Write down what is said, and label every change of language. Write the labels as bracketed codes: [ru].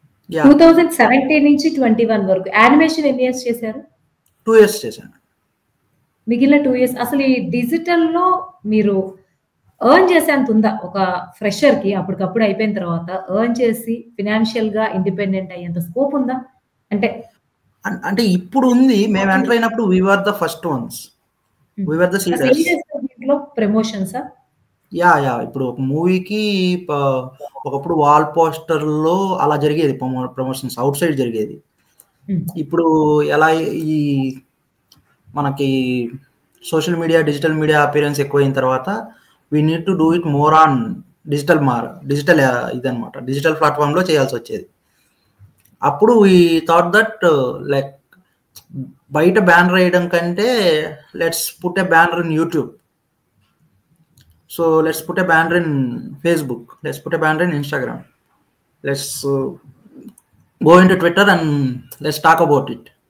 [te] 2017 నుంచి 21 వరకు యానిమేషన్ ఎన్ని ఇయర్స్ చేశారు? 2 years చేశాను. మిగిలిన 2 years అసలు ఈ డిజిటల్లో మీరు ఎర్న్ చేసేంత ఉందా? ఒక ఫ్రెషర్కి అప్పటికప్పుడు అయిపోయిన తర్వాత ఎర్న్ చేసి ఫినాన్షియల్గా ఇండిపెండెంట్ అయ్యేంత స్కోప్ ఉందా? అంటే ఇప్పుడు ఉంది. మేము ఎంటర్ అయినప్పుడు [en] we were the first ones. We were the seeders. [te] ప్రమోషన్సా? Yeah ఇప్పుడు ఒక మూవీకి ఒకప్పుడు వాల్ పోస్టర్లో అలా జరిగేది ప్రమోషన్స్, అవుట్ సైడ్ జరిగేది. ఇప్పుడు ఎలా ఈ మనకి social media digital media appearance ఎక్కువైన తర్వాత [en] we need to do it more on digital [te] ఇదనమాట, డిజిటల్ ప్లాట్ఫామ్లో చేయాల్సి వచ్చేది. [en] అప్పుడు ఈ thought that like [te] బయట బ్యానర్ వేయడం కంటే [en] Let's put a banner in YouTube. So let's put a banner in Facebook. Let's put a banner in Instagram. Let's go into Twitter and let's talk about it.